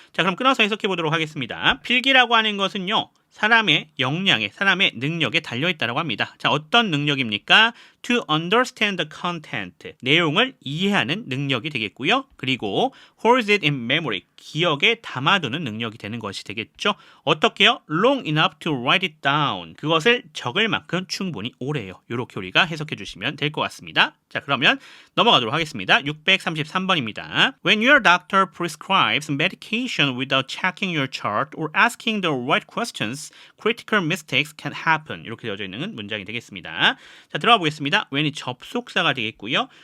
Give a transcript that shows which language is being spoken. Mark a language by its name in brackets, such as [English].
[Korean] 자, 그럼 끊어서 해석해 보도록 하겠습니다. 필기라고 하는 것은요, 사람의 역량에, 사람의 능력에 달려있다고 합니다. 자, 어떤 능력입니까? [English] To understand the content, [Korean] 내용을 이해하는 능력이 되겠고요. 그리고 [English] hold it in memory, [Korean] 기억에 담아두는 능력이 되는 것이 되겠죠. 어떻게요? [English] Long enough to write it down, [Korean] 그것을 적을 만큼 충분히 오래요. 이렇게 우리가 해석해 주시면 될 것 같습니다. 자, 그러면 넘어가도록 하겠습니다. 633번입니다. [English] When your doctor prescribes medication without checking your chart or asking the right questions, critical mistakes can happen. [Korean] 이렇게 되어져 있는 문장이 되겠습니다. 자, 들어가 보겠습니다. when이 접속사가 되겠고요.